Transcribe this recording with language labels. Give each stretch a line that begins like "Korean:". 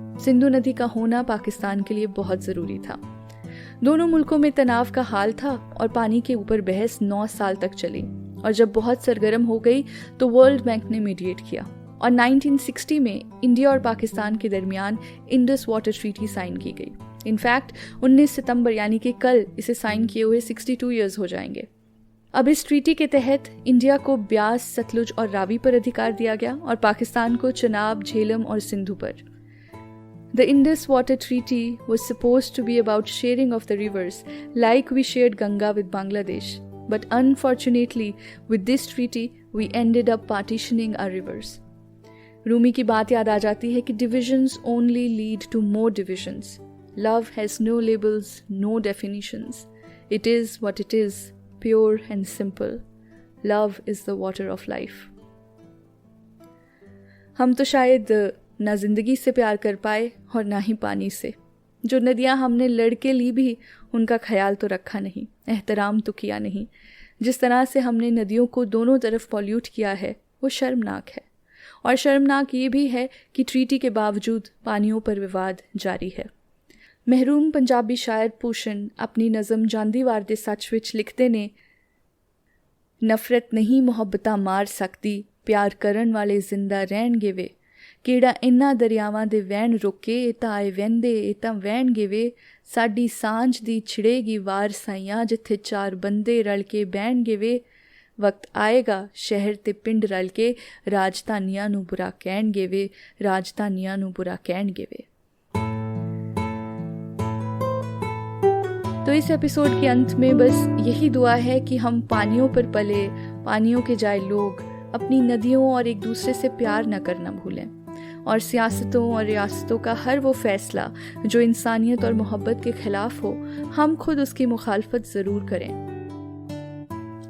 Hindi: सिंधु नदी का होना पाकिस्तान के लिए बहुत जरूरी था। दोनों मुल्कों में तनाव का हाल था और पानी के ऊपर बहस 9 साल तक चली और जब बहुत सरगर्म हो गई तो वर्ल्ड बैंक ने मीडिएट किया और 1960 में इंडिया और पाकिस्तान के दरमियान इंडस वाटर ट्रीटी साइन की गई। इनफैक्ट 19 सितंबर यानी कि कल इसे साइन किए हुए 62 ईयर्स हो जाएंगे। अब इस ट्रीटी के तहत इंडिया को ब्यास, सतलुज और रावी पर अधिकार दिया गया और पाकिस्तान को चनाब, झेलम और सिंधु पर।
English: The Indus Water Treaty was supposed to be about sharing of the rivers, like we shared Ganga with Bangladesh. But unfortunately, with this treaty, we ended up partitioning our rivers.
Hindi: Rumi की बात याद आ जाती है कि
English: divisions only lead to more divisions. Love has no labels, no definitions. It is what it is, pure and simple. Love is the water of life.
Hindi: हम तो शायद ना जिंदगी से प्यार कर पाए और ना ही पानी से। जो नदियां हमने लड़के ली भी उनका ख्याल तो रखा नहीं, एहतराम तो किया नहीं। जिस तरह से हमने नदियों को दोनों तरफ पॉल्यूट किया है वो शर्मनाक है। और शर्मनाक ये भी है कि ट्रीटी के बावजूद पानियों पर विवाद जारी है।
Punjabi: महरूम पंजाबी शायर पूशन अपनी नज़म ਜਾਂਦੀ ਵਾਰ ਦੇ सच ਵਿੱਚ लिखते ने, नफरत नहीं ਮੁਹੱਬਤਾਂ ਮਾਰ ਸਕਦੀ, ਪਿਆਰ ਕਰਨ ਵਾਲੇ ਜ਼ਿੰਦਾ ਰਹਿਣਗੇ ਵੇ। ਕਿਹੜਾ ਇਨ੍ਹਾਂ ਦਰਿਆਵਾਂ ਦੇ ਵਹਿਣ ਰੋਕੇ, ਇਹ ਤਾਂ ਆਏ ਵਹਿੰਦੇ, ਇਹ ਤਾਂ ਵਹਿਣਗੇ ਵੇ। ਸਾਡੀ ਸਾਂਝ ਦੀ ਛਿੜੇਗੀ ਵਾਰ ਸਾਈਆਂ, ਜਿੱਥੇ 4 ਬੰਦੇ ਰਲ ਕੇ ਬਹਿਣਗੇ ਵੇ। ਵਕਤ ਆਏਗਾ ਸ਼ਹਿਰ ਤੇ ਪਿੰਡ ਰਲ ਕੇ, ਰਾਜਧਾਨੀਆਂ ਨੂੰ ਬੁਰਾ ਕਹਿਣਗੇ ਵੇ, ਰਾਜਧਾਨੀਆਂ ਨੂੰ ਬੁਰਾ ਕਹਿਣਗੇ ਵੇ।
Hindi: तो इस एपिसोड के अंत में बस यही दुआ है कि हम पानियों पर पले, पानियों के जाए लोग अपनी नदियों और एक दूसरे से प्यार न करना भूलें और सियासतों और रियासतों का हर वो फैसला जो इंसानियत और मोहब्बत के खिलाफ हो, हम खुद उसकी मुखालफत ज़रूर करें।